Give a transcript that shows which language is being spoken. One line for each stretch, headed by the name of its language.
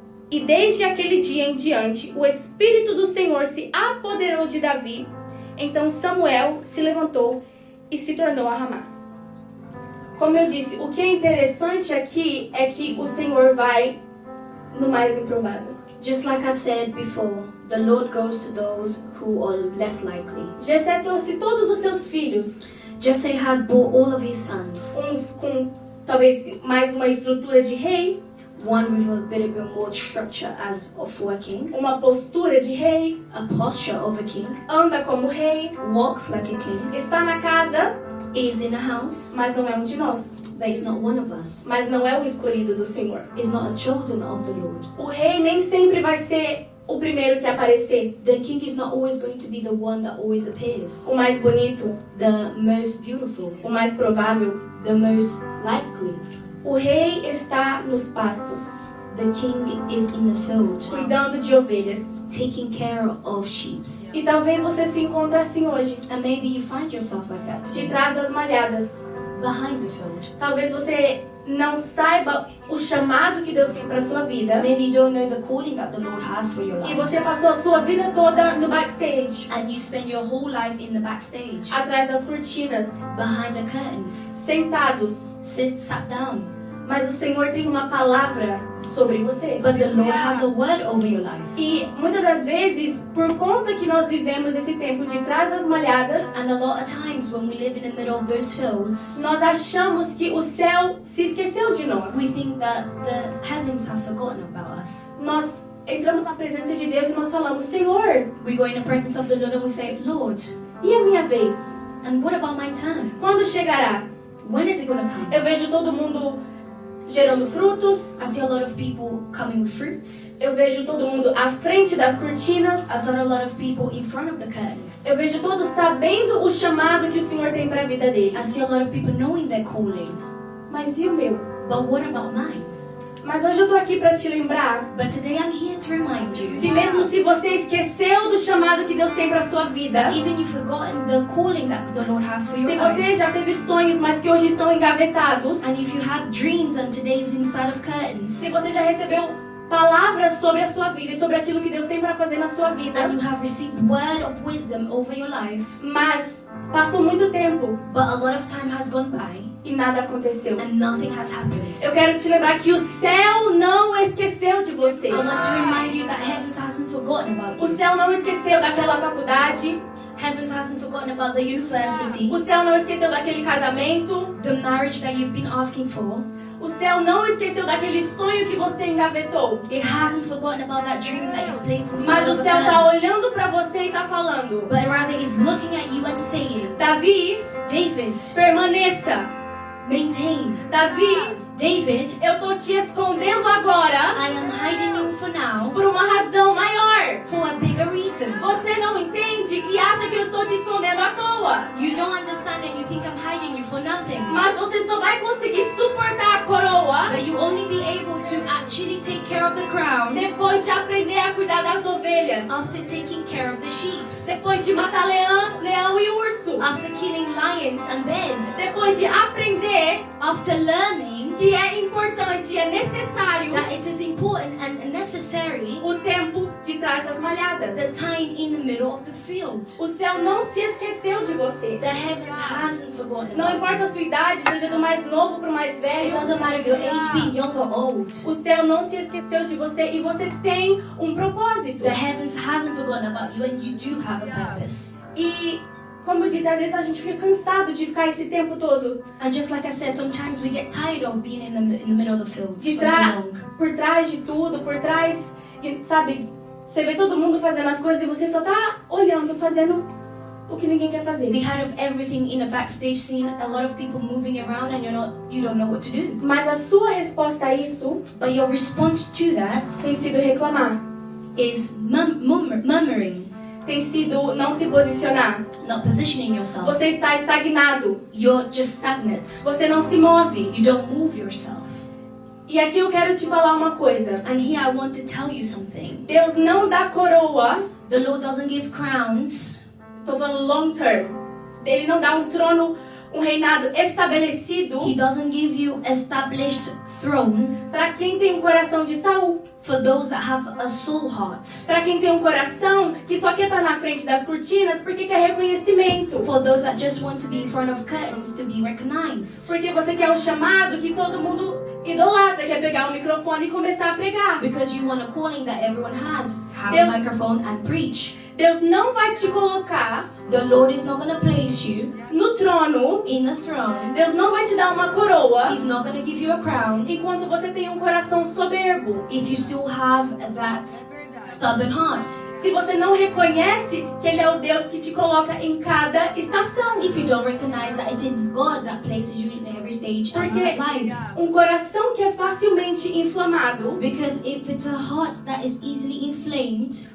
Portuguese: E desde aquele dia em diante, o Espírito do Senhor se apoderou de Davi. Então Samuel se levantou e se tornou a Ramá. Como eu disse, o que é interessante aqui é que o Senhor vai no mais improvável.
English: Just like I said before, the Lord goes to those who are less likely.
Portuguese: Jessé trouxe todos os seus filhos,
English: Jesse had brought all of his sons,
Portuguese: uns com talvez mais uma estrutura de rei,
English: one with a bit more structure as for a king,
Portuguese: uma postura de rei,
English: a posture of a king,
Portuguese: anda como rei,
English: walks like a king,
Portuguese: está na casa,
English: is in a house,
Portuguese: mas não é um de nós,
English: but is not one of us,
Portuguese: mas não é o escolhido do Senhor.
English: is not a chosen of the Lord.
Portuguese: O rei nem sempre vai ser o primeiro que aparecer,
English: The king is not always going to be the one that always appears.
Portuguese: o mais bonito,
English: The most beautiful,
Portuguese: o mais provável.
English: the most likely.
Portuguese: O rei está nos pastos,
English: The king is in the field,
Portuguese: cuidando de ovelhas.
English: taking care of sheep.
Portuguese: E talvez você se encontre assim hoje,
English: And maybe you find yourself like that
Portuguese: de
English: today,
Portuguese: trás das malhadas.
English: behind the field.
Portuguese: Talvez você não saiba o chamado que Deus tem para sua vida.
English: Maybe you don't know the calling that the Lord has for your
Portuguese: E você passou a sua vida toda no backstage,
English: And you spend your whole life in the backstage,
Portuguese: atrás das cortinas,
English: behind the curtains,
Portuguese: sentados.
English: sat down.
Portuguese: Mas o Senhor tem uma palavra sobre você.
English: But the Lord has a word over your life.
Portuguese: E muitas das vezes, por conta que nós vivemos esse tempo de trás das malhadas,
English: And a lot of times when we live in the middle of those fields,
Portuguese: nós achamos que o céu se esqueceu de nós.
English: we think that the heavens have forgotten about us.
Portuguese: Nós entramos na presença de Deus e nós falamos, Senhor,
English: We go in the presence of the Lord and we say, Lord,
Portuguese: e a minha vez?
English: and what about my turn?
Portuguese: Quando chegará?
English: When is it going to come?
Portuguese: Eu vejo todo mundo gerando frutos.
English: I see a lot of people coming with fruits.
Portuguese: Eu vejo todo mundo à frente das cortinas.
English: I saw a lot of people in front of the curtains.
Portuguese: Eu vejo todos sabendo o chamado que o Senhor tem para a vida
English: I
Portuguese: deles.
English: see a lot of people knowing their calling.
Portuguese: Mas e o meu?
English: But what about mine?
Portuguese: Mas hoje eu tô aqui para te lembrar
English: But today I'm here to remind
Portuguese: que
English: you
Portuguese: mesmo se você esqueceu do chamado que Deus tem para sua vida,
English: that even you've forgotten the calling that the Lord has for your
Portuguese: se
English: life,
Portuguese: você já teve sonhos, mas que hoje estão engavetados,
English: and if you had dreams and today's inside of curtains,
Portuguese: se você já recebeu palavras sobre a sua vida e sobre aquilo que Deus tem para fazer na sua vida,
English: and you have received word of wisdom over your life,
Portuguese: mas passou muito tempo
English: but a lot of time has gone by
Portuguese: e nada aconteceu.
English: and nothing has happened.
Portuguese: Eu quero te lembrar que o céu não esqueceu de você.
English: I want to remind you that heavens hasn't forgotten about
Portuguese: O
English: you.
Portuguese: céu não esqueceu daquela faculdade.
English: Heavens hasn't forgotten about the university,
Portuguese: O céu não esqueceu daquele casamento.
English: the marriage that you've been asking for.
Portuguese: O céu não esqueceu daquele sonho que você engavetou.
English: It hasn't forgotten about that dream that you've placed inside
Portuguese: Mas o céu
English: her.
Portuguese: está olhando para você e está falando:
English: But rather is looking at you and saying,
Portuguese: Davi,
English: David,
Portuguese: permaneça.
English: maintain.
Portuguese: Davi,
English: David,
Portuguese: eu tô te escondendo agora
English: I am hiding you for now
Portuguese: por uma razão maior.
English: for a bigger reason.
Portuguese: Você não entende e acha que eu estou te escondendo à toa.
English: You don't understand and you think I'm hiding you for nothing.
Portuguese: Mas você só vai conseguir suportar a coroa
English: But you only be able to actually take care of the crown
Portuguese: depois de aprender a cuidar das ovelhas.
English: after taking care of the sheep.
Portuguese: Depois de matar leão e urso.
English: After killing lions and bears.
Portuguese: Depois de aprender
English: After learning
Portuguese: que é importante e é necessário
English: that it is important and necessary
Portuguese: o tempo de trás das malhadas.
English: the time in the middle of the field.
Portuguese: O céu não se esqueceu de você.
English: The heavens hasn't forgotten
Portuguese: Não
English: about
Portuguese: importa a sua idade, seja do mais novo pro mais
English: you. It
Portuguese: velho.
English: doesn't matter your age, being young or old.
Portuguese: O céu não se esqueceu de você e você tem um propósito.
English: The heavens hasn't forgotten about you and you do have a purpose.
Portuguese: E, como eu disse, às vezes a gente fica cansado de ficar esse tempo todo
English: And just like I said, sometimes we get tired of being in the middle of the fields
Portuguese: de
English: for so
Portuguese: tra
English: long.
Portuguese: por trás de tudo, por trás, e, sabe, você vê todo mundo fazendo as coisas e você só tá olhando, fazendo o que ninguém quer fazer.
English: Behind of everything in a backstage scene, a lot of people moving around and you don't know what to do.
Portuguese: Mas a sua resposta a isso
English: But your response to that
Portuguese: tem sido reclamar,
English: is murmuring,
Portuguese: tem sido não se posicionar.
English: not positioning yourself.
Portuguese: Você está estagnado,
English: You're just stagnant.
Portuguese: você não se move.
English: You don't move yourself.
Portuguese: E aqui eu quero te falar uma coisa.
English: And here I want to tell you something.
Portuguese: Deus não dá coroa,
English: The Lord doesn't give crowns.
Portuguese: tô falando
English: long term.
Portuguese: Ele não dá um trono, um reinado estabelecido
English: He doesn't give you established throne
Portuguese: para quem tem um coração de Saul.
English: for those that have a soul heart.
Portuguese: Para quem tem um coração que só quer estar na frente das cortinas porque quer reconhecimento.
English: For those that just want to be in front of curtains to be recognized.
Portuguese: Porque você quer o chamado que todo mundo idolatra, quer pegar o microfone e começar a pregar.
English: Because you want a calling that everyone has. Have
Portuguese: Deus-
English: a microphone and preach.
Portuguese: Deus não vai te colocar
English: The Lord is not going to place you
Portuguese: no trono.
English: in a throne.
Portuguese: Deus não vai te dar uma coroa
English: He's not going to give you a crown
Portuguese: enquanto você tem um coração soberbo.
English: if you still have that stubborn heart.
Portuguese: Se você não reconhece que Ele é o Deus que te coloca em cada estação.
English: If you don't recognize that it is God that places you in every every stage of
Portuguese: Porque
English: life.
Portuguese: um coração que é facilmente inflamado
English: Because if it's a heart that is easily inflamed